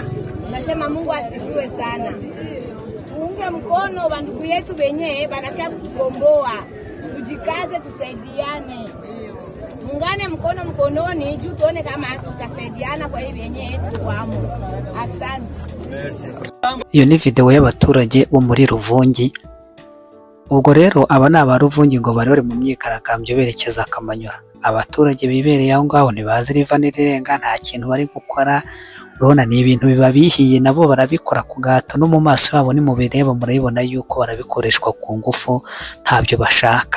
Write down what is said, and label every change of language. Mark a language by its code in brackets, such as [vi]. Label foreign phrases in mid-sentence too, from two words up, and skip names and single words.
[sw] Nasema Mungu asifiwe sana. Tuunge mkono bandugu yetu wenyewe banakia kutukomboa. Tujikaze, tusaidiane. Tuungane mkono mkononi juu tuone kama tutasaidiana kwa hivi wenyewe tukwamo. Asante. [rw] Iyo ni video y'abaturage bo muri Ruvungi. Ubwo rero aba ni aba Ruvungi ngo bari mu myigaragambyo berekeza Kamanyola. Abaturage bibereye aho ngaho ntibazi riva n'irirenga, nta kintu bari gukora. Urabona ni ibintu biba bihiye, nabo barabikora ku gahato, no mu maso yabo ni mubireba murabibona yuko barabikoreshwa ku ngufu, ntabyo bashaka.